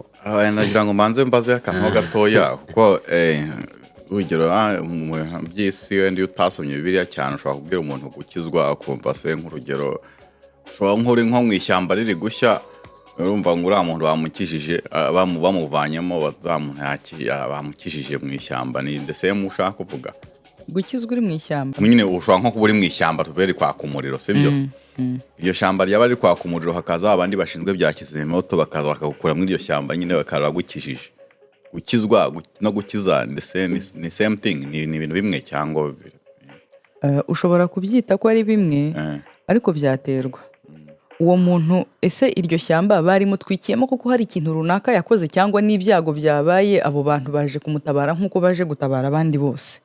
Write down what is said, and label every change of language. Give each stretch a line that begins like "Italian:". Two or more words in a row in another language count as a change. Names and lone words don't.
Kinyarwanda: Nagira ngo manze mbaze akantu gatoya, kuko urugero mu by'isi wenda utasomye Bibiliya cyane ushobora kubwira umuntu gukizwa akumva se, nk'urugero ushobora nk'uri nko mu ishyamba riri gushya, urumva ngo uriya muntu bamukijije, bamuvanyemo bamukijije mu ishyamba. Ni
English: the same
Kinyarwanda: ushaka kuvuga gukizwa uri mu ishyamba? Nyine ushobora nko kuba uri mu ishyamba, tuvuye kwaka umuriro, sibyo? Iryo shyamba ryaba riri kwaka umuriro, hakaza abandi bashinzwe bya kizimyamoto bakaza bakagukura muri iryo shyamba, nyine bakaba bagukijije. Gukizwa no gukiza ni
English: same thing,
Kinyarwanda: ni ibintu bimwe cyangwa ushobora kubyita ko ari bimwe, ariko byaterwa. Uwo muntu ese iryo shyamba barimutwikiyemo kuko hari ikintu runaka yakoze, cyangwa n'ibyago byabaye abo bantu baje kumutabara nk'uko baje gutabara abandi bose?